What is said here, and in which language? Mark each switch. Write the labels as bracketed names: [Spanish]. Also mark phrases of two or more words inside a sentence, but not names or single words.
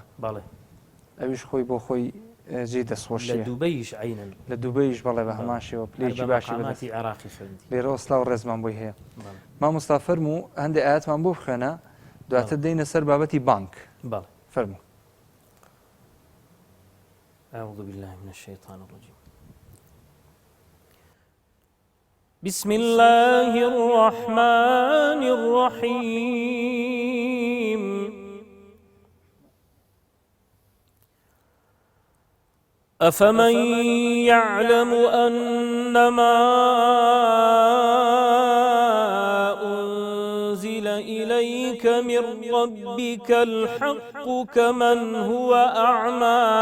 [Central Kurdish] بەڵێ. ئەویش خۆی بۆ خۆی جێ دەستخۆشیە. لە دووبەیش عینەن. لە دووبەیش بەڵێ بە هەمان شێوە پلێکی باشی بەدەستی عێراقی خوێندی. لێرە وەسڵاو ڕێزمان بۆی هەیە. مامۆستا فەرموو هەندێک ئاەتمان بۆ بخوێنە دواتر دەینە سەر بابەتی بانک. بەڵێ. فەرموو. [Arabic] أعوذ بالله من الشيطان الرجيم. بسم الله الرحمن الرحيم. أفمن يعلم أنما أنزل إليك من ربك الحق كمن هو أعمى